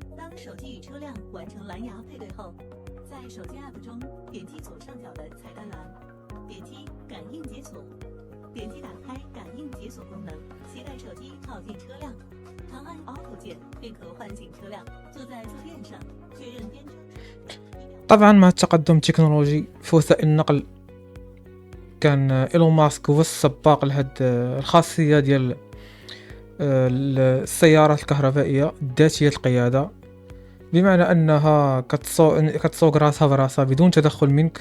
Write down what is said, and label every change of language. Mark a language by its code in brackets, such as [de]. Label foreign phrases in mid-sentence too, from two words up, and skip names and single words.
[zh] 手机与车辆完成蓝牙配对后，在手机 App 中点击左上角的菜单栏，点击感应解锁，点击打开感应解锁功能，携带手机靠近车辆，长按 Auto 键便可唤醒车辆，坐在坐垫上确认编程。 [ar] طبعا مع التقدم التكنولوجي في وسائل النقل كان إيلون ماسك هو السباق لهاد الخاصية ديال السيارات الكهربائية ذاتية القيادة، بمعنى أنها كتسوق راسها براسها بدون تدخل منك.